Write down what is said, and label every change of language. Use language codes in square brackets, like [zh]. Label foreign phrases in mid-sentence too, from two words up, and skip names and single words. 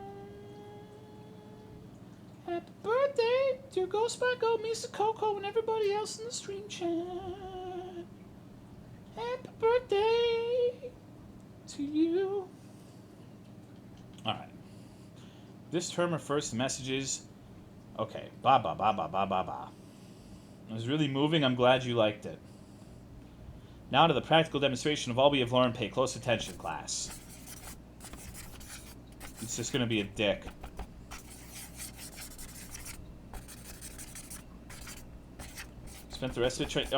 [en] Happy birthday to Ghost Sparko, Mr. Coco, and everybody else in the stream chat. Happy birthday to you. Alright. This term refers to messages. Okay. Ba ba ba ba ba ba ba. It was really moving. I'm glad you liked it. Now to the practical demonstration of all we have learned. Pay close attention, class. It's just going to be a dick. Spent the rest of the training...